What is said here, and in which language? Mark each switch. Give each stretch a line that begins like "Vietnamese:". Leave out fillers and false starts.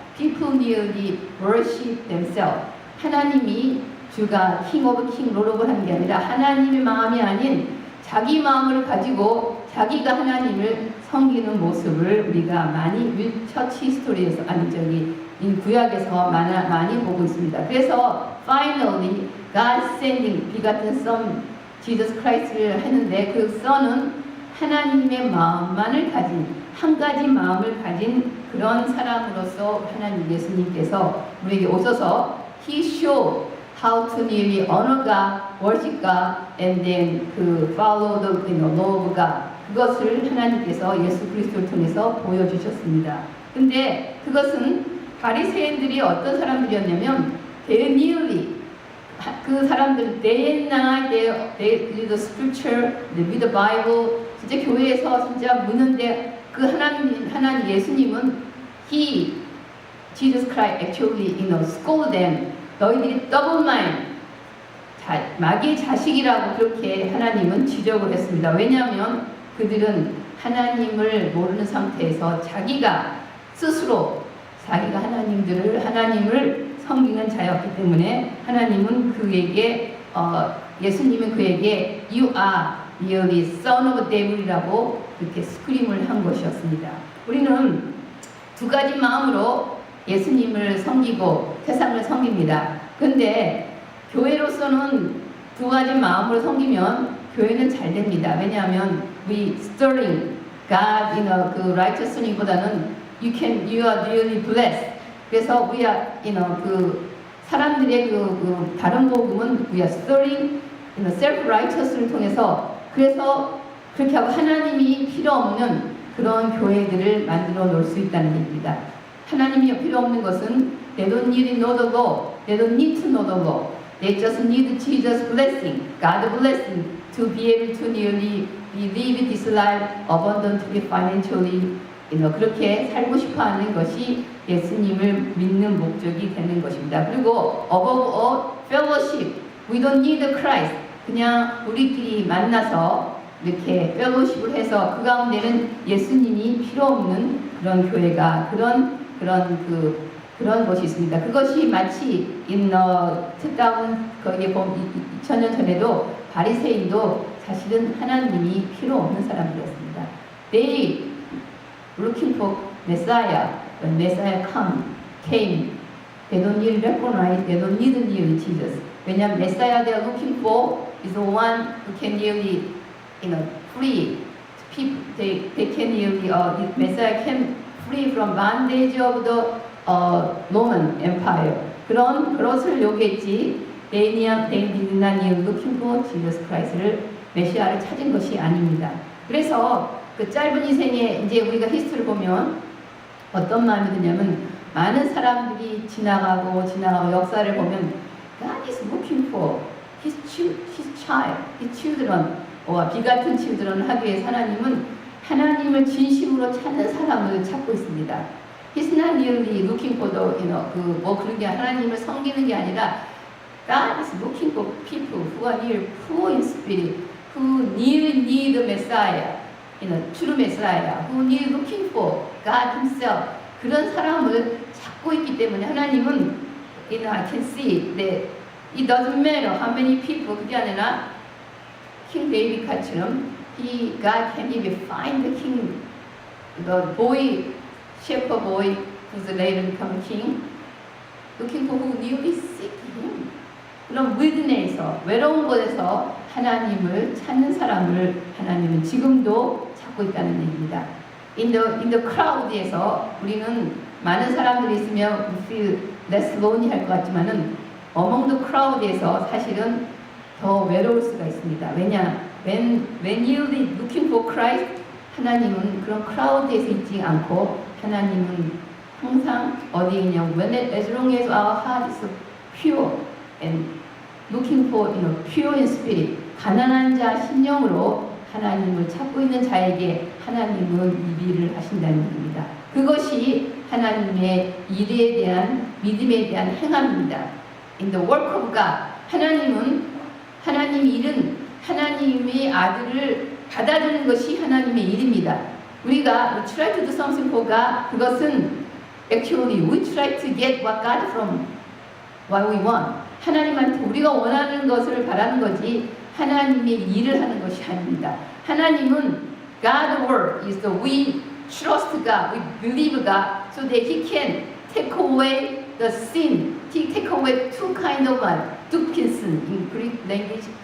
English: People merely worship themselves.
Korean: 하나님이 주가
English: King of King, Lord of
Korean: 하는 게 아니라 하나님의 마음이 아닌 자기 마음을 가지고 자기가 하나님을 섬기는 모습을 우리가 많이 처치 스토리에서 구약에서 많이 보고 있습니다. 그래서
English: finally God sending
Korean: 비같은 Son Jesus Christ를 했는데 그 Son은 하나님의 마음만을 가진 한 가지 마음을 가진 그런 사람으로서 하나님 예수님께서 우리에게 오셔서
English: He showed how to really honor God, worship God, and then follow the law of God.
Korean: 그것을 하나님께서 예수 그리스도를 통해서 보여주셨습니다. 근데 그것은 바리새인들이 어떤 사람들이었냐면
English: they merely
Korean: 그 사람들
English: day and night they read the scripture, they read the Bible.
Korean: 진짜 교회에서 진짜 묻는데 그 하나님 예수님은
English: Jesus Christ actually scold them.
Korean: 너희들이
English: double mind,
Korean: 마귀의 자식이라고 그렇게 하나님은 지적을 했습니다. 왜냐하면 그들은 하나님을 모르는 상태에서 자기가 스스로 자기가 하나님을 섬기는 자였기 때문에 하나님은 그에게 예수님은 그에게
English: You are really son of devil
Korean: 이라고 그렇게 스크림을 한 것이었습니다. 우리는 두 가지 마음으로 예수님을 섬기고 세상을 섬깁니다. 그런데 교회로서는 두 가지 마음으로 섬기면 교회는 잘 됩니다. 왜냐하면
English: we stirring God
Korean: 그 righteousness보다는
English: you are really blessed.
Korean: 그래서
English: we are
Korean: 그 사람들의 그 다른 복음은
English: we are stirring self righteous를
Korean: 통해서 그래서 그렇게 하고 하나님이 필요 없는 그런 교회들을 만들어 놓을 수 있다는 얘기입니다. 하나님이 필요 없는 것은
English: they don't need to know the law, they don't need to know the law, they just need Jesus' blessing, God's blessing to be able to really live this life abundantly financially.
Korean: 그렇게 살고 싶어하는 것이 예수님을 믿는 목적이 되는 것입니다. 그리고
English: above all, fellowship. We don't need Christ.
Korean: 그냥 우리끼리 만나서 이렇게
English: fellowship을
Korean: 해서 그 가운데는 예수님이 필요 없는 그런 교회가 그런 것이 있습니다. 그것이 마치 거기에 보면 2000년 전에도 바리새인도 사실은 하나님이 필요 없는 사람들이었습니다.
English: They looking for Messiah. When Messiah came, they don't need to recognize, they don't need to know Jesus. 왜냐하면 Messiah they are looking for is the one who can really, free people. They can really, Messiah can free from bondage of the Roman Empire.
Korean: 그것을 요구했지.
English: They did not need looking for Jesus Christ를
Korean: 메시아를 찾은 것이 아닙니다. 그래서 그 짧은 인생에 이제 우리가 히스토리를 보면 어떤 마음이 드냐면 많은 사람들이 지나가고 역사를 보면
English: God is looking for his child, his children,
Korean: 비 같은 children을 하기 위해서 하나님을 진심으로 찾는 사람을 찾고 있습니다.
English: He's not really looking for the,
Korean: 그런 게 하나님을 섬기는 게 아니라
English: God is looking for people who are near, poor in spirit, who need the Messiah. true Messiah, who need looking for God Himself.
Korean: 그런 사람을 찾고 있기 때문에 하나님은
English: I can see that it doesn't matter how many people.
Korean: 그게 아니라
English: King David
Korean: 같이는
English: God can even find the king, the boy, shepherd boy who's later become king, looking for who newly seek Him.
Korean: 그런 wilderness에서 외로운 곳에서 하나님을 찾는 사람을 하나님은 지금도 찾고 있다는 얘기입니다.
English: In the crowd에서
Korean: 우리는 많은 사람들이 있으면
English: we feel less lonely
Korean: 할 것 같지만은
English: among the crowd에서
Korean: 사실은 더 외로울 수가 있습니다. 왜냐?
English: When you're looking for Christ,
Korean: 하나님은 그런 crowd에서 있지 않고 하나님은 항상 어디에 있냐고
English: as long as our heart is pure and looking for pure in spirit,
Korean: 가난한 자 심령으로 하나님을 찾고 있는 자에게 하나님은 이비를 하신다는 얘기입니다. 그것이 하나님의 일에 대한 믿음에 대한 행함입니다.
English: In the work of God,
Korean: 하나님의 일은 하나님의 아들을 받아들이는 것이 하나님의 일입니다. 우리가
English: try to do something for God,
Korean: 그것은
English: actually we try to get what God from what we want.
Korean: 하나님한테 우리가 원하는 것을 바라는 거지 하나님의 일을 하는 것이 아닙니다. 하나님은
English: God's word is the we trust God, we believe God, so that He can take away the sin. He take away two kind of mind, two person in Greek language.